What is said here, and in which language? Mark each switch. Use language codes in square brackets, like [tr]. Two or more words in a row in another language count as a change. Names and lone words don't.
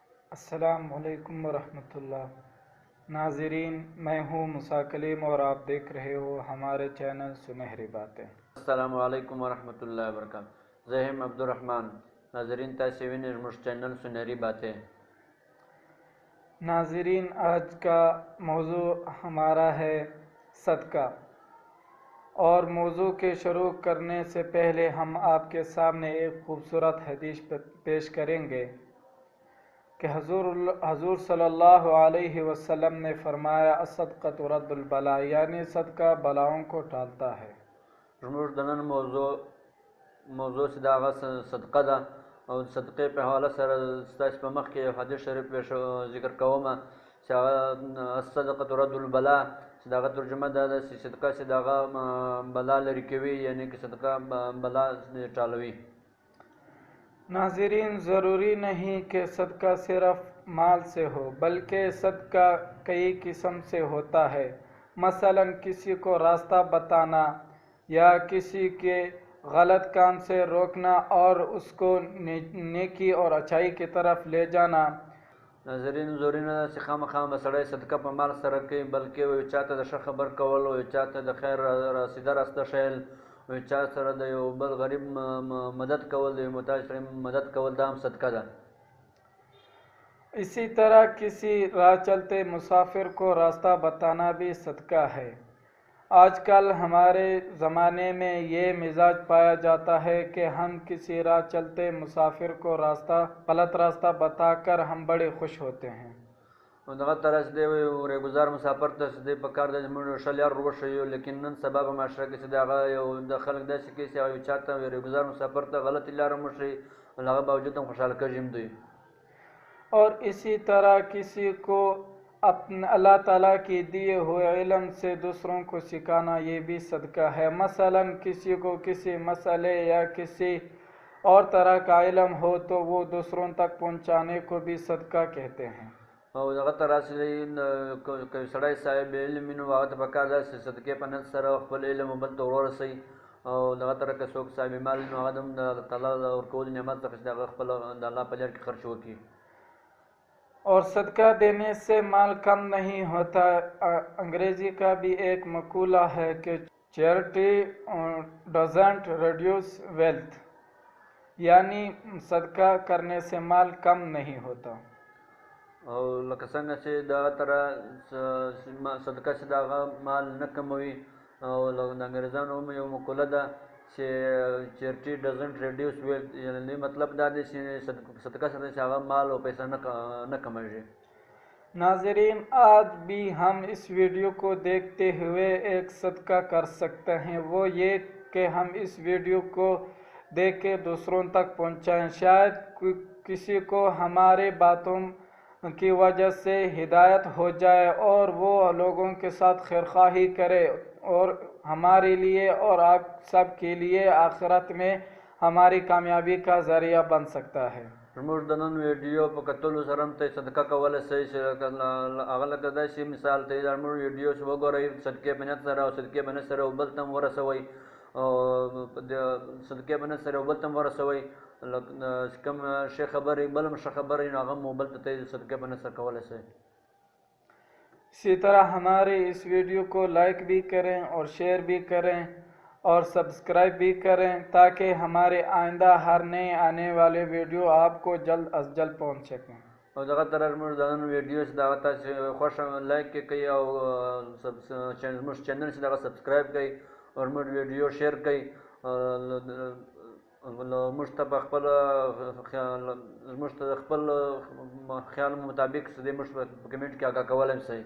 [ar] السلام علیکم ورحمۃ اللہ [ur] ناظرین، میں ہوں موسیٰ کلیم اور آپ دیکھ رہے ہو ہمارے چینل سنہری باتیں۔ [ar] السلام علیکم ورحمۃ اللہ وبرکاتہ. [ps] زہم عبدالرحمن. ناظرین تاسې وینئ زموږ چینل سنہری باتیں. [ur] ناظرین، آج کا موضوع ہمارا ہے صدقہ، اور موضوع کے شروع کرنے سے پہلے ہم آپ کے سامنے ایک خوبصورت حدیث پیش کریں گے کہ حضور [ar] صلی اللہ علیہ وسلم [ur] نے فرمایا [ar] الصدقۃ رد البلاء، [ur] یعنی صدقہ بلاؤں کو ٹالتا ہے۔ [ps] زموږ د نن موضوع چې د هغه صدقه ده، او صدقې په حواله سره ستاسو په مخ کې یو حدیث شریف ذکر کوم چې هغه [ar] الصدقة رد البلاء، [ps] چې د هغه ترجمه دا ده چې صدقه چې د هغه بلا لرې کوي، یعنی کہ صدقه بلا ټالوي۔ [ur] ناظرین، ضروری نہیں کہ صدقہ صرف مال سے ہو، بلکہ صدقہ کئی قسم سے ہوتا ہے۔ مثلا کسی کو راستہ بتانا یا کسی کے غلط کام سے روکنا اور اس کو نیکی اور اچائی کی طرف لے جانا۔ ناظرین، [ps] ضروري نه ده چې خامخا به سړی صدقه په مال سره کوي، بلکې یو چا ته د ښه خبر کول، یو چا ته د خیر رسیده راسته ښیل، یو چا سره د یو بل غریب مدد کول، د یو محتاج سړي مدد کول، دا هم صدقه ده۔ [ur] اسی طرح کسی راہ چلتے مسافر کو راستہ بتانا بھی صدقہ ہے۔ آج کل ہمارے زمانے میں یہ مزاج پایا جاتا ہے کہ ہم کسی راہ چلتے مسافر کو غلط راستہ بتا کر ہم بڑے خوش ہوتے ہیں۔ [ps] دغه طرح چې دی ورېګزار مسافر ته چې دی په کار دی زموږ ښه لار وښیو، لیکن نن سبا په معاشره کې چې د هغه یو د خلک داسې کوي چې یو چا ته ورېګزار مسافر ته غلطې لار هم وښیي، له هغه باوجود هم خوشحاله کېږي هم دوی۔ [ur] اور اسی طرح کسی کو اللہ تعالیٰ کی دیے ہوئے علم سے دوسروں کو سکھانا، یہ بھی صدقہ ہے۔ مثلا کسی کو کسی مسئلے یا کسی اور طرح کا علم ہو تو وہ دوسروں تک پہنچانے کو بھی صدقہ کہتے ہیں۔ [ps] او دغه طرح چې که سړی صاحب علم وي نو هغه ته پکار ده چې صدقې په نیت سره خپل علم بل ته ورسوي، او دغه طرح که څوک صاحب مال وي نو هغه هم د تعالی د ورکولو نعمت څخه چې هغه خپل د الله په لار کې خرچ وکړي۔ [ur] اور صدقہ دینے سے مال کم نہیں ہوتا۔ انگریزی کا بھی ایک مقولہ ہے کہ [en] charity doesn't reduce wealth, [ur] یعنی صدقہ کرنے سے مال کم نہیں ہوتا۔ [ps] او لکه څنګه چې دغه طرح صدقه چې د هغه مال نه کموي، او د انګریزانو هم یو مقوله ده چې [en] charity doesn't reduce wealth, [ps] یعنی مطلب دا دی چې صدقه سره چې هغه مال او پیسہ نه کمیږي۔ [ur] ناظرین، آج بھی ہم اس ویڈیو کو دیکھتے ہوئے ایک صدقہ کر سکتے ہیں، وہ یہ کہ ہم اس ویڈیو کو دیکھ کے دوسروں تک پہنچائیں۔ شاید کسی کو ہمارے باتوں کی وجہ سے ہدایت ہو جائے اور وہ لوگوں کے ساتھ خیرخواہی کرے، اور ہمارے لیے اور آپ سب کے لیے آخرت میں ہماری کامیابی کا ذریعہ بن سکتا ہے۔ [ps] زموږ د نن ویډیو په کتلو سره هم ته صدقه کولی شئ، چې هغه لکه داسې مثال ته زموږ ویډیو چې وګورئ، صدقې په نیت سره او صدقې په نیت سره یو بل ته هم ورسوئ، او صدقې په نیت سره یو بل ته هم ورسوئ، کوم ښې خبرې بل هم ښه خبرې نو هغه هم بل ته صدقې په نیت سره کولی شئ۔ [ur] اسی طرح ہمارے اس ویڈیو کو لائک بھی کریں اور شیئر بھی کریں اور سبسکرائب بھی کریں، تاکہ ہمارے آئندہ ہر نئے آنے والے ویڈیو آپ کو جلد از جلد پہنچ سکیں۔ [ps] او دغه طرح زموږ د نن ویډیو چې دغه تاسو خوښه لایک کړئ، او زموږ چینل چې دغه سبسکرایب کړئ، او زموږ ویډیو شیر کړئ، موږ ته په خپل خیال مطابق موږ په کمنټ کې آگاہ کولی شئ۔